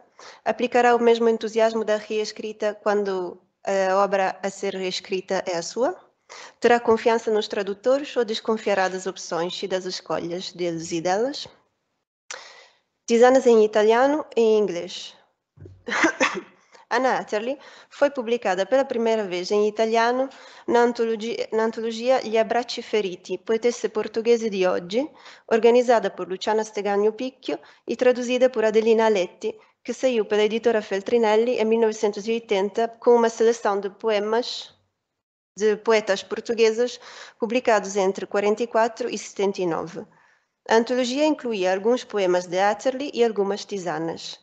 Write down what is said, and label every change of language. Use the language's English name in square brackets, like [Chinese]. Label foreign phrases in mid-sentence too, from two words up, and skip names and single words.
[Portuguese] Aplicará o mesmo entusiasmo da reescrita quando a obra a ser reescrita é a sua? Terá confiança nos tradutores ou desconfiará das opções e das escolhas deles e delas? Tisanas em italiano e em inglês. Anna Atterley foi publicata pela primeira vez em italiano na antologia Gli abbracci feriti, poetesse portoghesi di oggi, organizzata por Luciana Stegagno Picchio e traduzida por Adelina Letti, que saiu pela editora Feltrinelli em 1980 com uma seleção de poetas portugueses publicados entre 44 e 79. A antologia incluía alguns poemas de Atterley e algumas tisanas.